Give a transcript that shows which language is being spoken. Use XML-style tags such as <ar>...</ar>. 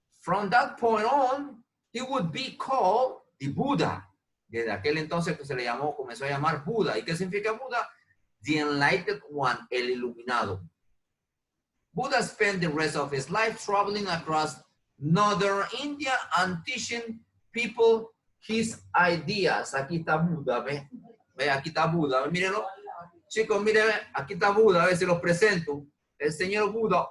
<en>From that point on, he would be called the Buddha.</en> <es>Desde aquel entonces que se le llamó, comenzó a llamar Buda. ¿Y qué significa Buda?</es> <en>The enlightened one,</en> <es>el iluminado.</es> <en>Buddha spent the rest of his life traveling across northern India and teaching people his ideas.</en> <es>Aquí está Buda, ¿ve? Ve, aquí está Buda, mírenlo. Chicos, miren, aquí está Buda, a ver si los presento. El señor Buda.</es>